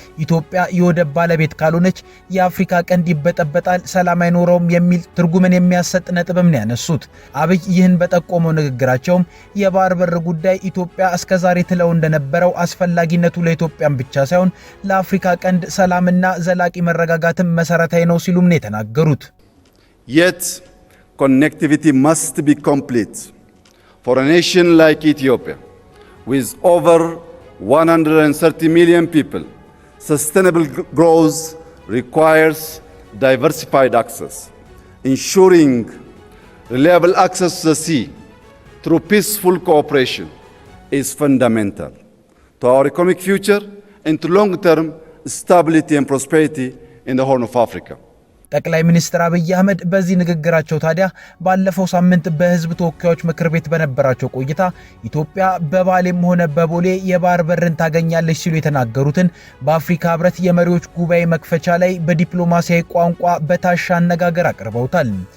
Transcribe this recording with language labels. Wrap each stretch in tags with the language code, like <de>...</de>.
<am>ኢትዮጵያ የወደብ ባለቤት ካልሆነች የአፍሪካ ቀንድ ይበጠበጣል፣ ሰላም አይኖረውም የሚል ትርጉምን የሚያሰጥ ነጥብም ነው ያነሱት። አብይ ይህን በጠቆመው ንግግራቸውም የባህር በር ጉዳይ ኢትዮጵያ እስከዛሬ ትለው እንደነበረው አስፈላጊነቱ ለኢትዮጵያም ብቻ ሳይሆን ለአፍሪካ ቀንድ ሰላምና ዘላቂ መረጋጋትም መሰረታዊ ነው ሲሉም ነው የተናገሩት።</am> <en>Yet connectivity must be complete for a nation like Ethiopia with over 130 million people. Sustainable growth requires diversified access. Ensuring reliable access to the sea through peaceful cooperation is fundamental to our economic future and to long-term stability and prosperity in the Horn of Africa.</en> <am>ጠቅላይ ሚኒስትር አብይ አህመድ በዚህ ንግግራቸው ታዲያ ባለፈው ሳምንት በህዝብ ተወካዮች ምክር ቤት በነበራቸው ቆይታ ኢትዮጵያ በባሌም ሆነ በቦሌ የባህር በርን ታገኛለች ሲሉ የተናገሩትን በአፍሪካ ህብረት የመሪዎች ጉባኤ መክፈቻ ላይ በዲፕሎማሲያዊ ቋንቋ በታሻ አነጋገር አቅርበውታል።</am>